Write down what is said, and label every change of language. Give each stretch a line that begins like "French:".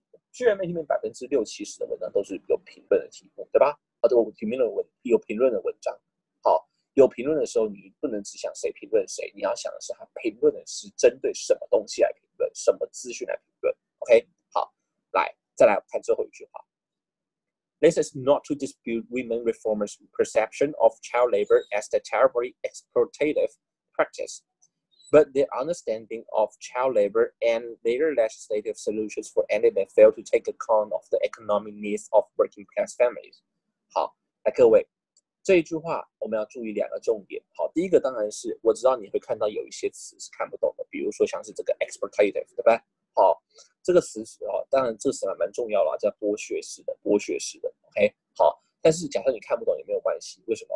Chinese: 居然里面60%-70%的文章都是有评论的题目，对吧？对，有评论的文章。好，有评论的时候，你不能只想谁评论谁，你要想的是他评论的是针对什么东西来评论，什么资讯来评论。 OK， 好，来，再来看最后一句话。
English: This is not to dispute women reformers' perception of child labor as a terribly exploitative practice, but their understanding of child labor and their legislative solutions for ending it fail to take account of the economic needs of working class families.
Chinese: 好，来各位，这一句话我们要注意2个重点。好，第一个当然是我知道你会看到有一些词是看不懂的，比如说像是这个 exploitative， 对吧？好。这个词当然这个词蛮重要了，叫剥削式的，OK， 好，但是假设你看不懂也没有关系，为什么？